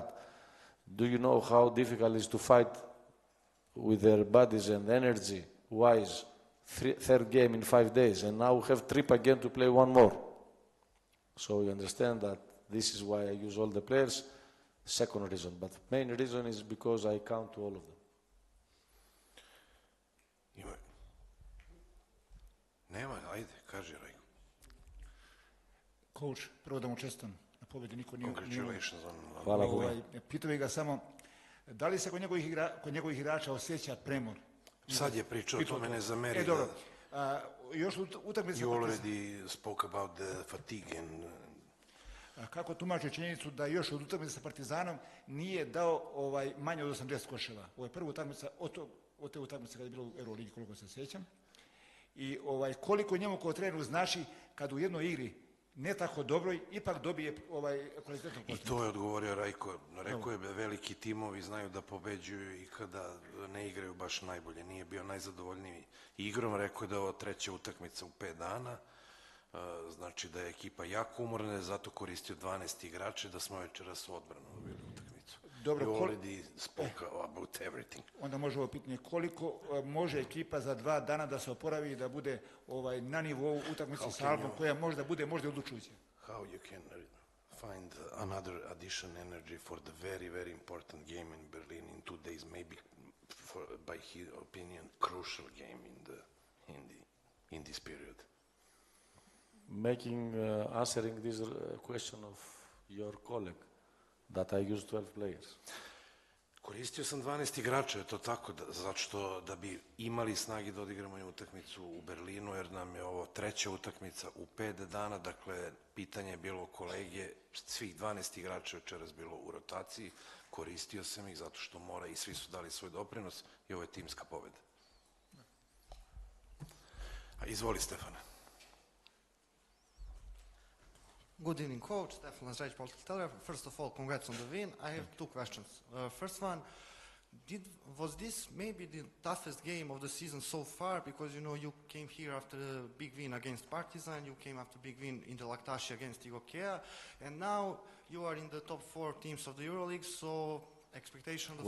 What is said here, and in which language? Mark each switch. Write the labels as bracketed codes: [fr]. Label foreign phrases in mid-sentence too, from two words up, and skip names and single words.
[en] Do you know how difficult it is to fight with their bodies and energy wise? Third game in 5 days. And now we have trip again to play one more. So you understand that this is why I use all the players. Second reason, but main reason is because I count to all of them. [sr] Nema, ajde, kaži, Rajko. Coach, prvo da mu čestitam na pobjedi, niko nije... [en] Congratulations on... [sr] Hvala Bogu. Pitao bih ga samo, da li se kod njegovih igrača osjeća premor? Sad je pričao, to mene zameri. Dobro. Još utakmice... [en] You already spoke about the fatigue and... [sr] Kako tumači činjenicu da još od utakmice sa Partizanom nije dao manje od 80 koševa? Ovo je prva utakmica od te utakmice kada je bilo u EuroLeague, koliko se sjećam. I koliko njemu kao treneru znači kad u jednoj igri ne tako dobroj, ipak dobije kvalitetno postavljanje. I to je odgovorio Rajko. Rekao je, veliki timovi znaju da pobeđuju i kada ne igraju baš najbolje. Nije bio najzadovoljniji igrom. Rekao je da je ovo treća utakmica u 5 dana. Znači da je ekipa jako umorna, je zato koristio 12 igrače, da smo večeras u odbranu dobili utakmicu. Dobro, [en] you already spoke about everything. [sr] Onda može ovo pitanje, koliko može ekipa za 2 dana da se oporavi i da bude na nivou utakmice sa Albom, koja možda bude odlučujuća? [en] How you can find another addition energy for the very, very important game in Berlin in 2 days, maybe by his opinion, crucial game in this period. Answering this question of your colleague, that I use 12 players. [sr] Koristio sam 12 igrača, je to tako, zato što da bi imali snagi da odigramo i utakmicu u Berlinu, jer nam je ovo treća utakmica u 5 dana, dakle, pitanje je bilo kolege, svih 12 igrača večeras bilo u rotaciji, koristio sam ih zato što mora i svi su dali svoj doprinos i ovo je timska pobjeda. Izvoli, Stefane. [en] Good evening, Coach. Stefan Lazreć, Political Telegraph. First of all, congrats on the win. I have 2 questions. First one, was this maybe the toughest game of the season so far? Because, you know, you came here after a big win against Partizan, you came after a big win in the Laktashi against Igokea, and now you are in the top 4 teams of the EuroLeague, so expectation of the